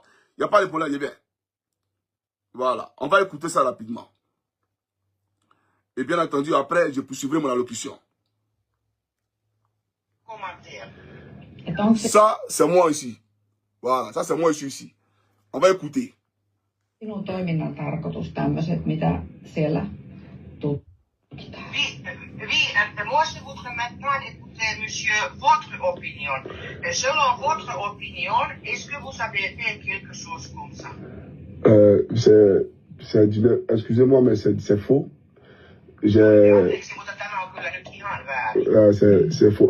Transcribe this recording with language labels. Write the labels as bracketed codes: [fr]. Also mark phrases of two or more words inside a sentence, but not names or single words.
[fr] Il n'y a pas de problème, je viens. Voilà. On va écouter ça rapidement. Et bien entendu, après, je poursuivrai mon allocution. Ça, c'est moi ici. Voilà. Ça, c'est moi ici. On va écouter. [fi] Sinun toiminnan tarkoitus tämmöiset, mitä siellä tutkitaan? [fr] Moi, je voudrais maintenant écouter, monsieur, votre opinion. Selon votre opinion, est-ce que vous avez fait quelque chose comme ça? Excusez-moi, mais c'est faux. C'est faux.